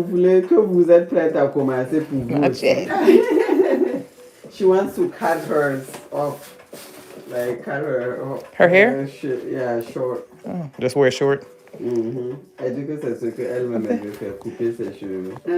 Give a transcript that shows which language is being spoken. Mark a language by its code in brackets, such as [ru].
[fr] voulez que vous êtes prête à commencer pour vous [en] Not [fr] aussi? [en] yet. She wants to cut hers off. Like cut her Her hair? Yeah, short. Oh, just wear short. [fr] Elle dit que c'est ce qu'elle-même elle veut faire, couper ses cheveux.